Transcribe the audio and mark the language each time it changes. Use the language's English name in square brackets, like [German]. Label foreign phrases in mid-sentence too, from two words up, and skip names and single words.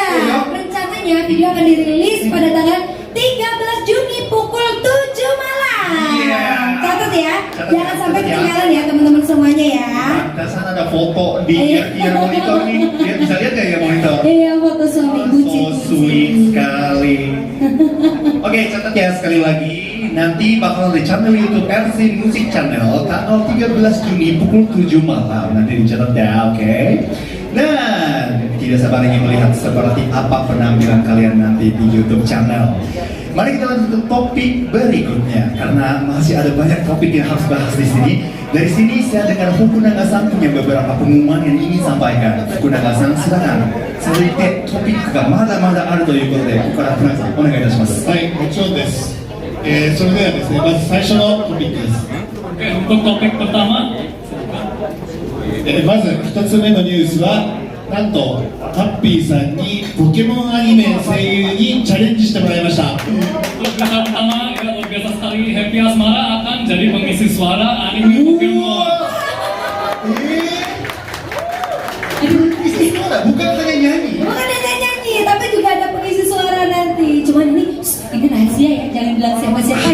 [Indonesian] Rencananya video akan dirilis pada tanggal 13 Juni pukul 7 malam. Catat ya, jangan sampai ketinggalan ya teman-teman semuanya ya. Di sana ada foto di monitor nih. Dia bisa lihat nggak ya monitor? Iya, foto suami bucin. [English] So sweet [Indonesian] sekali. Oke, catat ya sekali lagi. Nanti bakal di channel YouTube RC Music Channel tanggal 13 Juni pukul 7 malam. Nanti dicatat ya, oke? Dan tidak sabar ingin melihat seperti apa penampilan kalian nanti di YouTube channel. Mari kita lanjut ke topik berikutnya, karena masih ada banyak topik yang harus bahas di sini. Dari sini saya dengar Fukunaga-san punya beberapa pengumuman yang ingin sampaikan. Fukunaga-san, silakan. Selanjutnya topik [Japanese] がまだまだあるということで、ここから船木さんお願いいたします。はい、もちろんです。それではですね、まず最初のトピックです。 [Indonesian] Oke, untuk topik pertama, [Japanese] まず一つ目のニュースは、なんとハッピーさんにポケモンアニメ声優にチャレンジしてもらいました。 [Indonesian] untuk berita pertama, ya luar biasa sekali, Happy Asmara akan jadi pengisi suara anime Pokemon. Pengisi suara, bukan hanya nyanyi. Bukan hanya nyanyi, tapi juga ada pengisi suara nanti. Cuman ini rahasia ya, jangan bilang siapa-siapa.